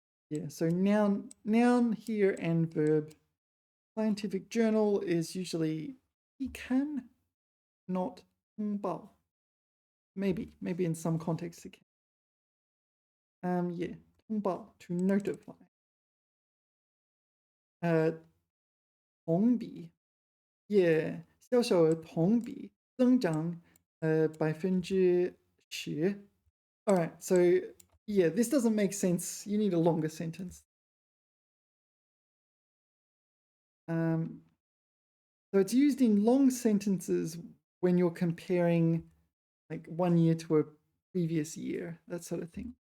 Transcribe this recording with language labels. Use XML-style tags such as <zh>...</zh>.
<en>Yeah, so noun here and verb. Scientific journal is usually 期刊, not 通报. Maybe in some contexts it can. Yeah, 通报 to notify.</en> <zh>同比 yeah, 销售额同比增长10%.</zh> <en>All right, so yeah, this doesn't make sense. You need a longer sentence. So it's used in long sentences when you're comparing like one year to a previous year, that sort of thing.</en>